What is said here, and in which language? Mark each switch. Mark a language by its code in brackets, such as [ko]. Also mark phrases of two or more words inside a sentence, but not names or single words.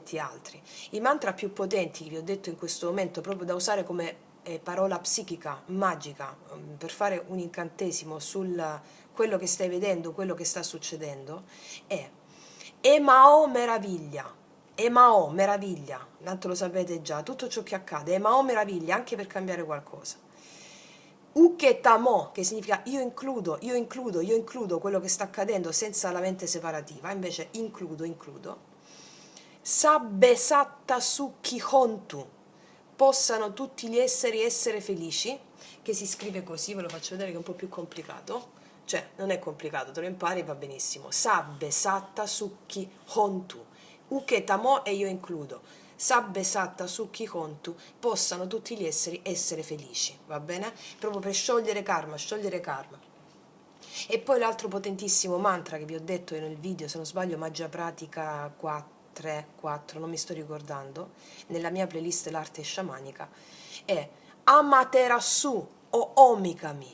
[it] I mantra più potenti che vi ho detto in questo momento, proprio da usare come parola psichica, magica, per fare un incantesimo sul quello che stai vedendo, quello che sta succedendo, è Emao meraviglia. Emao meraviglia, tanto lo sapete già, tutto ciò che accade, Emao meraviglia, anche per cambiare qualcosa. Uketamo, che significa io includo, io includo, io includo quello che sta accadendo senza la mente separativa, invece includo, includo. [pi] Sabbe satta sukki hontu, [it] possano tutti gli esseri essere felici, che si scrive così, ve lo faccio vedere che è un po' più complicato, cioè non è complicato, te lo impari e va benissimo. [pi] Sabbe satta sukki hontu, uketamo [it] e io includo. [pi] Sabbe satta sukki hontu, [it] possano tutti gli esseri essere felici, va bene? Proprio per sciogliere karma, sciogliere karma. E poi l'altro potentissimo mantra che vi ho detto nel video, se non sbaglio, Magia Pratica 4, non mi sto ricordando, nella mia playlist l'arte sciamanica, è Amaterasu o Omikami.